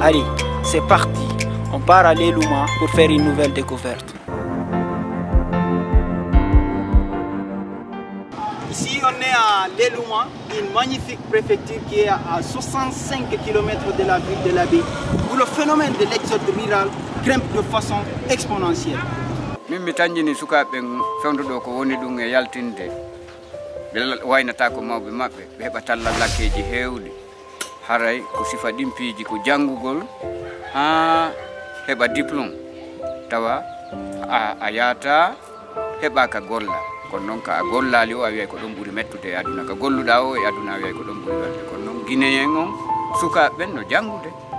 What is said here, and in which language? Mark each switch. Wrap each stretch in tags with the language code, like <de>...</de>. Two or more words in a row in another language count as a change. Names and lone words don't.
<fr>Allez, c'est parti, on part à l'Elouma pour faire une nouvelle découverte. Ici, on est à l'Elouma, une magnifique préfecture qui est à 65 km de la ville de l'Abbé, où le phénomène de l'exode rural grimpe de façon exponentielle.</fr> <ff>Min mi tanjini sukaɓe fewnuɗo ko woni ɗum e yaltinde ɓe waynata ko mawɓe maɓɓe ɓe heɓa talla lakkeji heewɗi haray ko sifa ɗimpiiji ko janngugol ha heɓa diplôme tawa a yahata heɓa ka golla kono noon ka a gollali o a wiyay ko ɗon ɓuri mettude e aduna ka golluɗa o e aduna a wiyay ko ɗon ɓuri welde kono noon guinéen on sukaɓe ɓen no janngude</ff>